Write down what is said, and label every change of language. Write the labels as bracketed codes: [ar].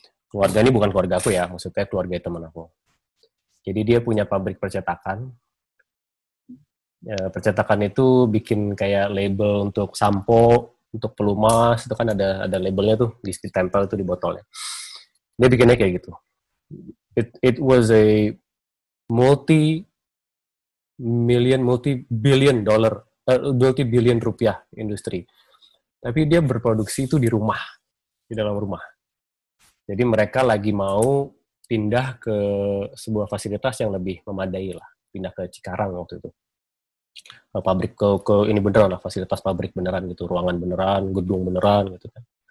[id] Keluarga ini bukan keluarga aku ya, maksudnya keluarga teman aku. Jadi dia punya pabrik percetakan. Percetakan itu bikin kayak label untuk sampo, untuk pelumas, itu kan ada labelnya tuh, ditempel itu di botolnya. Dia bikinnya kayak gitu. [en] It was a multi-billion rupiah industri. [id] Tapi dia berproduksi itu di rumah, di dalam rumah. Jadi mereka lagi mau pindah ke sebuah fasilitas yang lebih memadai lah, pindah ke Cikarang waktu itu. Pabrik ke ini beneran lah, fasilitas pabrik beneran gitu, ruangan beneran, gedung beneran gitu kan.